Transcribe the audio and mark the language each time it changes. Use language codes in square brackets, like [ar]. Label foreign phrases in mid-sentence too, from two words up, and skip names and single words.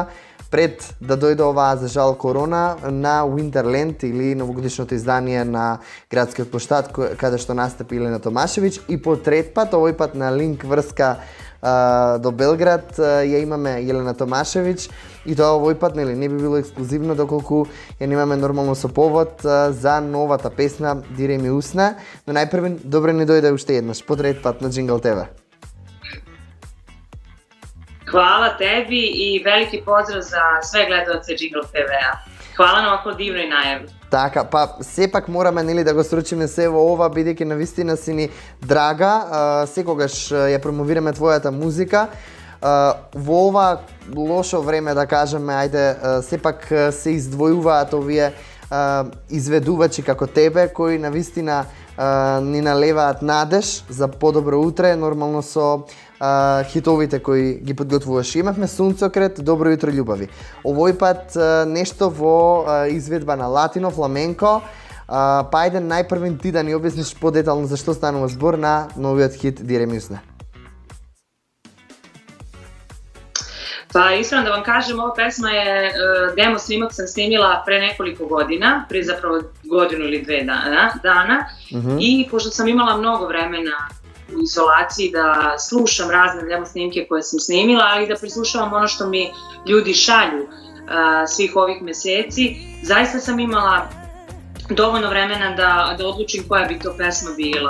[mk] пред да дојде оваа за жал корона, на Winterland или новогодишното издание на градскиот плоштад каде што настапи Елена Томашевич, и по трет пат, овој пат на линк врска до Белград, ја имаме Елена Томашевич, и тоа овој пат не би било ексклузивно доколку ја немаме нормално со повод за новата песна Дире ми усна, но најпрво добро ни дојде уште еднаш по трет пат на Jingle TV. [sr] Hvala tebi i veliki pozdrav za sve gledaoce Jingle TV-a. Hvala na ovako divnoj najavi. [mk] Така, па сепак мораме да го сручиме се во ова, бидејќи навистина си ни драга, секогаш ја промовираме твојата музика. Во ова лошо време, да кажеме, ајде, сепак се издвојуваат овие изведувачи како тебе, кои навистина ни налеваат надеж за подобро утре, нормално со хитовите кои ги подготвуваш. Имавме Сунцокрет, Добро јутро љубави. Овој пат нешто во изведба на латино, фламенко. Па ајде најпрвен ти да ни објасниш подетално за што станува збор на новиот хит Дире ми усна. [sr] Pa iskreno da vam kažem, ova pesma je, demo snimak sam snimila pre nekoliko godina, pre zapravo godinu ili dve dana i pošto sam imala mnogo vremena u izolaciji da slušam razne demo snimke koje sam snimila, ali da prislušavam ono što mi ljudi šalju svih ovih meseci, zaista sam imala dovoljno vremena da odlučim koja bi to pesma bila.